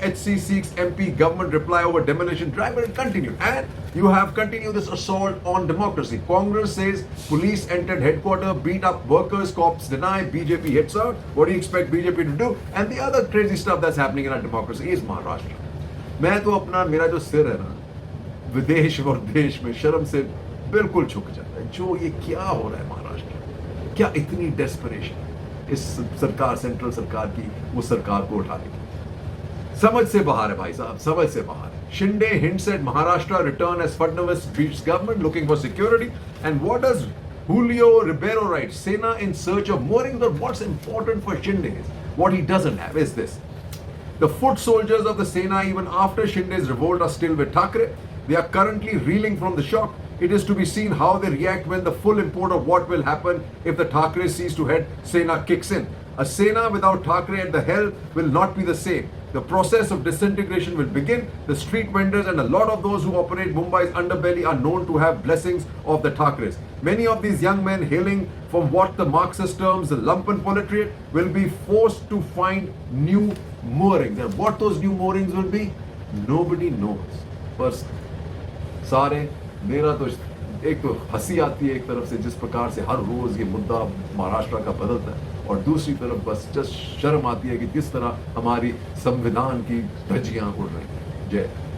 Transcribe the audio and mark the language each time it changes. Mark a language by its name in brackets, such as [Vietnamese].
[English] HC seeks MP government reply over demolition drive. But it continued. And you have continued this assault on democracy. Congress says police entered headquarters, beat up workers, cops deny, BJP hits out. What do you expect BJP to do? And the other crazy stuff that's happening in our democracy is Maharashtra. [Hindi] मैं तो अपना मेरा जो सिर है ना विदेश और देश में शर्म से बिल्कुल झुक जाता है। जो ये क्या हो रहा है महाराष्ट्र, क्या इतनी डेस्परेशन इस सरकार, सेंट्रल सरकार की वो सरकार को उठाने की, समझ से बाहर है भाई साहब, समझ से बाहर है। [English] Shinde hints at Maharashtra return as Fadnavis beats government looking for security. And what does Julio Ribeiro write? Sena in search of moorings. But what's important for Shinde is what he doesn't have is this. The foot soldiers of the Sena, even after Shinde's revolt, are still with Thackeray. They are currently reeling from the shock. It is to be seen how they react when the full import of what will happen if the Thackeray cease to head Sena kicks in. A Sena without Thackeray at the helm will not be the same. The process of disintegration will begin. The street vendors and a lot of those who operate Mumbai's underbelly are known to have blessings of the Thackerays. Many of these young men hailing from what the Marxist terms the lumpen proletariat will be forced to find new moorings. And what those new moorings will be, nobody knows. But [Hindi] सारे मेरा तो एक तो हंसी आती है एक तरफ से जिस प्रकार से हर रोज ये मुद्दा महाराष्ट्र का बदलता है, और दूसरी तरफ बस जस्ट शर्म आती है कि किस तरह हमारी संविधान की धज्जियां उड़ रही हैं। जय।